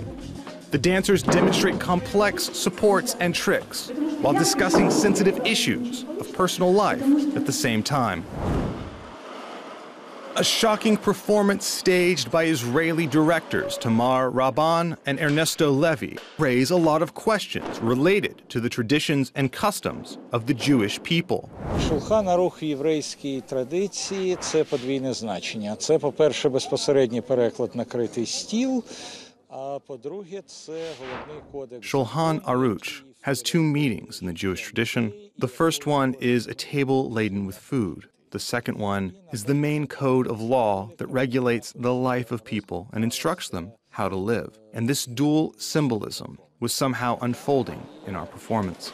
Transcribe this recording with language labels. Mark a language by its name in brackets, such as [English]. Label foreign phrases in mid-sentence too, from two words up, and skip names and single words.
[English] The dancers demonstrate complex supports and tricks while discussing sensitive issues of personal life at the same time. A shocking performance staged by Israeli directors Tamar Rabban and Ernesto Levy raise a lot of questions related to the traditions and customs of the Jewish people. [Ukrainian] Шулхан Арух в єврейській традиції – це подвійне значення. Це, по-перше, безпосередній переклад «накритий стіл», а по-друге, це головний кодекс. [English] Shulchan Aruch has two meanings in the Jewish tradition. The first one is a table laden with food. The second one is the main code of law that regulates the life of people and instructs them how to live. And this dual symbolism was somehow unfolding in our performance.